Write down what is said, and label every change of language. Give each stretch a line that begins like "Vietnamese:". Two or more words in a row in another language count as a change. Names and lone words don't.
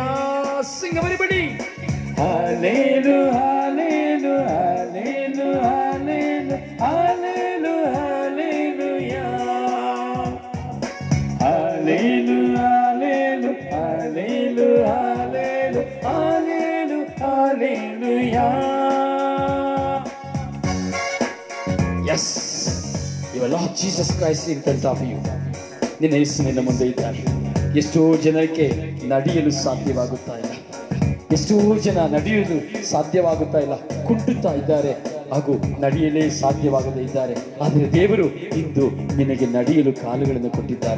English: Sing everybody.
Kannada: ಹಾಲೇಲು ಹಾಲೇಲು ಹಾಲೇಲು ಹಾಲೇಲು ಹಾಲೇಲು ಹಾಲೇಲುಯಾ. ಹಾಲೇಲು ಹಾಲೇಲು ಹಾಲೇಲು ಹಾಲೇಲು ಹಾಲೇಲು ಹಾಲೇಲುಯಾ.
English: Yes, your Lord Jesus Christ in front of you.
Kannada: ನಿನ್ನ ಯೇಸು ನಿನ್ನ ಮುಂದೆ ಇದ್ದಾನೆ. ಎಷ್ಟೋ ಜನಕ್ಕೆ ನಡೆಯಲು ಸಾಧ್ಯವಾಗುತ್ತಾ ಇಲ್ಲ. ಎಷ್ಟೋ ಜನ ನಡೆಯಲು ಸಾಧ್ಯವಾಗುತ್ತಾ ಇಲ್ಲ, ಕುಂಟುತ್ತಾ ಇದ್ದಾರೆ ಹಾಗೂ ನಡೆಯಲೇ ಸಾಧ್ಯವಾಗದೇ ಇದ್ದಾರೆ. ಆದರೆ ದೇವರು ಇಂದು ನಿನಗೆ ನಡೆಯಲು ಕಾಲುಗಳನ್ನು ಕೊಟ್ಟಿದ್ದಾರೆ.